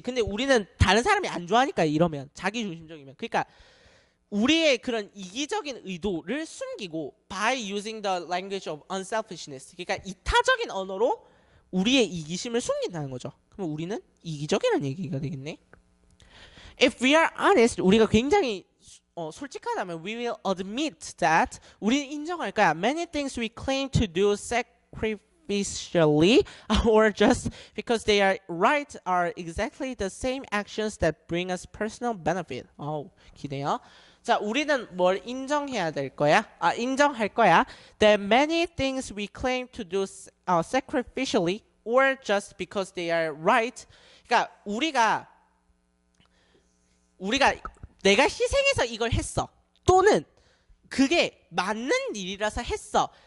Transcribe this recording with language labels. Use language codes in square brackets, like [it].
[ko] 근데 우리는 다른 사람이 안 좋아하니까 이러면 자기 중심적이면. 그러니까 우리의 그런 이기적인 의도를 숨기고 [en] by using the language of unselfishness. [ko] 그러니까 이타적인 언어로 우리의 이기심을 숨긴다는 거죠. 그럼 우리는 이기적이라는 얘기가 되겠네. [en] If we are honest, [ko] 우리가 굉장히 솔직하다면 [en] we will admit that [ko] 우리는 인정할 거야. [en] Many things we claim to do sacrificially or just because they are right are exactly the same actions that bring us personal benefit. [ko] 기대요. 자, 우리는 뭘 인정해야 될 거야? 인정할 거야. [en] That many things we claim to do sacrificially or just because they are right. [ko] 그러니까 우리가 내가 희생해서 이걸 했어. 또는 그게 맞는 일이라서 했어.